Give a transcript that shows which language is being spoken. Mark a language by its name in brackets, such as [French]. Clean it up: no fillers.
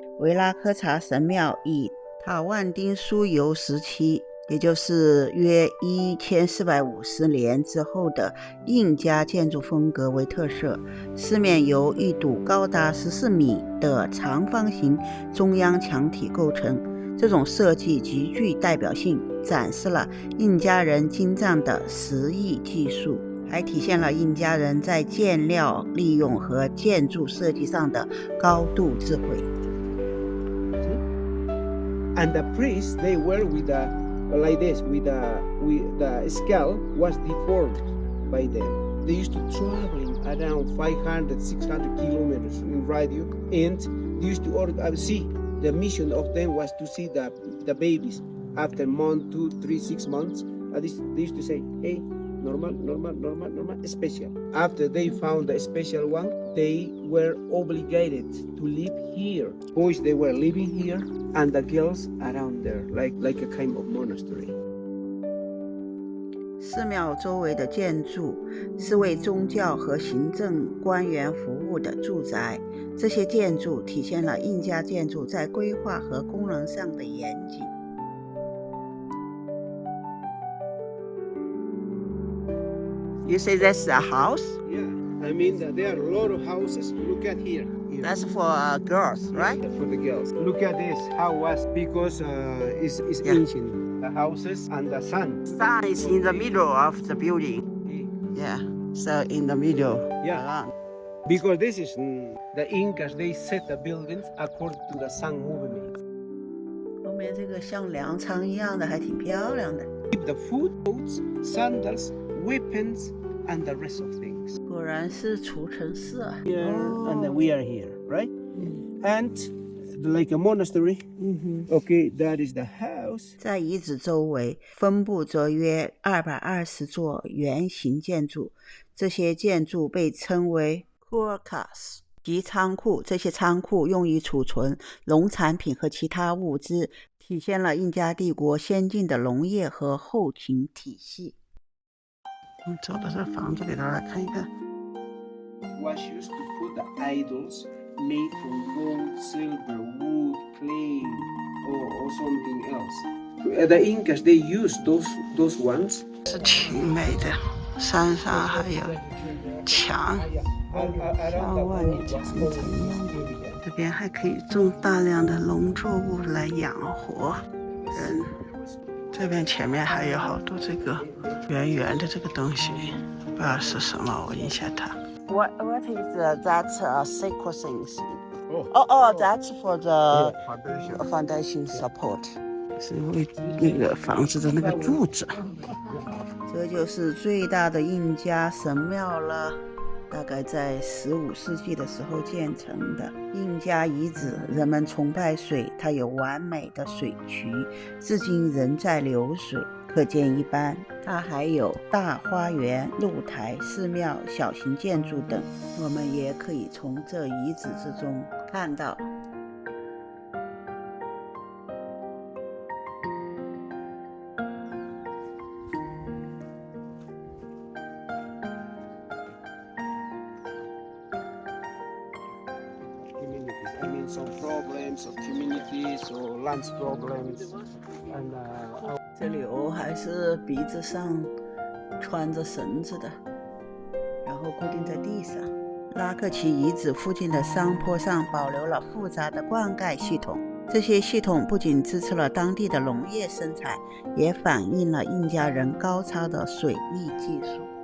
[Chinese] 维拉科查神庙以塔万丁苏尤时期，也就是约1450年之后的印加建筑风格为特色，四面由一堵高达14米的长方形中央墙体构成。这种设计极具代表性，展示了印加人精湛的石艺技术，还体现了印加人在建料利用和建筑设计上的高度智慧。 [English] And the priests, they were with the like this, with the skull was deformed by them. They used to traveling around 500, 600 kilometers in radio, and they used to see the mission of them was to see the babies after month, 2, 3, 6 months. They used to say, hey, normal, special. After they found the special one, they were obligated to live here. Boys, they were living here, and the girls around there, like a kind of monastery. [Chinese] 寺庙周围的建筑是为宗教和行政官员服务的住宅，这些建筑体现了印加建筑在规划和功能上的严谨。 [English] You say that's a house? Yeah, I mean there are a lot of houses. Look at here. That's for girls, right? For the girls. Look at this. How was because it's Yeah. ancient. The houses and the sun. Sun is in the middle of the building. Yeah, so in the middle. Yeah. Because this is the Incas. They set the buildings according to the sun movement. [Chinese] 后面这个像粮仓一样的，还挺漂亮的。 [English] Keep the food, boats, sandals, weapons, and the rest of things. [Chinese] 果然是储城寺啊。 [English] Here and then we are here, right? And like a monastery. Okay, that is the house. [Chinese] 在遗址周围分布着约220座圆形建筑，这些建筑被称为 Kurkas 及仓库。这些仓库用于储存农产品和其他物资，体现了印加帝国先进的农业和后勤体系。我们走到这房子里头来看一看。 [English] was used to put the idols made from gold, silver, wood, clay, or something else. The Incas, they used those ones. [Chinese] 是挺美的，山上还有墙，上万里长城一样的。这边还可以种大量的农作物来养活人。这边前面还有好多这个圆圆的这个东西，不知道是什么，闻一下它。 [English] What is that sacred things? That's for the foundation support. [Chinese] 是为那个房子的那个柱子。这就是最大的印加神庙了，大概在15世纪的时候建成的。印加遗址，人们崇拜水，它有完美的水渠，至今仍在流水，可见一斑。它还有大花园、露台、寺庙、小型建筑等，我们也可以从这遗址之中看到。 [English] I mean, some problems of communities or lands problems, and [Chinese] 这柳还是鼻子上穿着绳子的，然后固定在地上。拉克奇遗址附近的山坡上保留了复杂的灌溉系统，这些系统不仅支持了当地的农业生产，也反映了印加人高超的水利技术。